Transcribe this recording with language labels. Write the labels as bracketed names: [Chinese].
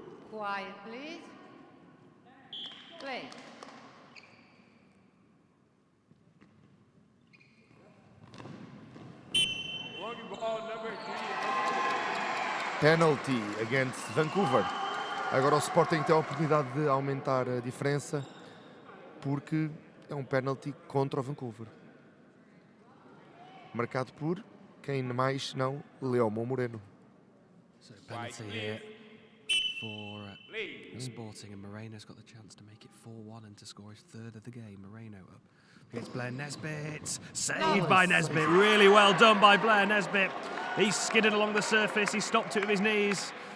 [English] Quiet, please. Play. Long ball number 3. Penalty against Vancouver. [Portuguese] Agora o Sporting tem a oportunidade de aumentar a diferença porque é um penalty contra o Vancouver. Marcado por quem mais não Limon Moreno. [English] So penalty here for Sporting, and Moreno's got the chance to make it 4-1 and to score his third of the game. Moreno up against Blair Nesbitt. Saved by Nesbitt. Really well done by Blair Nesbitt. He skidded along the surface. He stopped it with his knees.